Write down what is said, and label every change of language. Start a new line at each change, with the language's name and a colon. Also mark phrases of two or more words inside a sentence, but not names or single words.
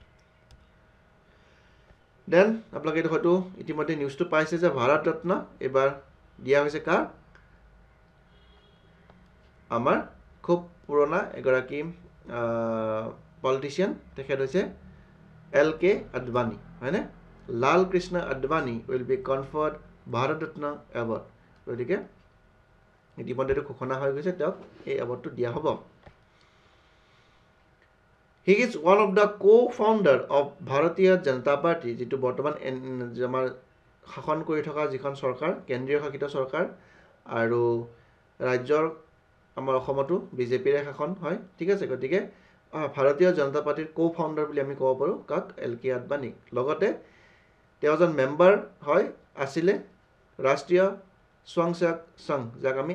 Assamese: দেন আপোনালোকে এটো হয়তো ইতিমধ্যে নিউজটো পাইছে যে ভাৰত ৰত্ন এবাৰ দিয়া হৈছে কাৰ আমাৰ খুব পুৰণা এগৰাকী পলিটিশিয়ান তেখেত হৈছে LK Advani হয়নে লাল কৃষ্ণ আদবানী
English: will be conferred Bharat Ratna award
Assamese: গতিকে ইতিমধ্যে ঘোষণা হৈ গৈছে তেওঁক এই এৱাৰ্ডটো দিয়া হ'ব
English: He is one of the co-founder of Bharatiya Janata Party
Assamese: যেটো বৰ্তমান আমাৰ শাসন কৰি থকা যিখন চৰকাৰ কেন্দ্ৰীয় শাসিত চৰকাৰ আৰু ৰাজ্যৰ আমাৰ অসমতো বিজেপিৰ শাসন হয় ঠিক আছে গতিকে ভাৰতীয় জনতা পাৰ্টিৰ কো-ফাউণ্ডাৰ বুলি আমি ক'ব পাৰো কাক LK Advani লগতে তেওঁ এজন মেম্বাৰ হয় আছিলে ৰাষ্ট্ৰীয় স্বয়ংসেৱক সংঘ যাক আমি